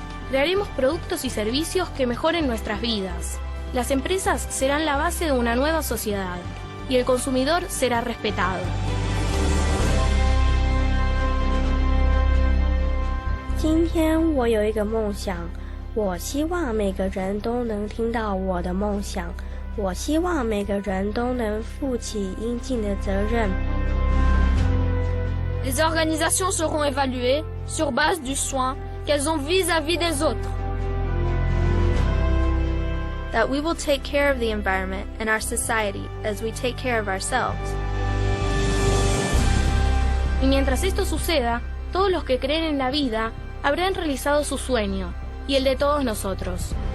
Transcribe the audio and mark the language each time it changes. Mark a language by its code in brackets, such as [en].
[es] Crearemos productos y servicios que mejoren nuestras vidas. Las empresas serán la base de una nueva sociedad y el consumidor será respetado. [zh] Today, 我有一个梦想。我希望每个人都能听到我的梦想。我希望每个人都能负起应尽的责任。 [fr] Les organisations seront évaluées sur base du soin qu'elles ont vis-à-vis des autres. [en] That we will take care of the environment and our society as we take care of ourselves. [es] Y mientras esto suceda, todos los que creen en la vida habrán realizado su sueño y el de todos nosotros.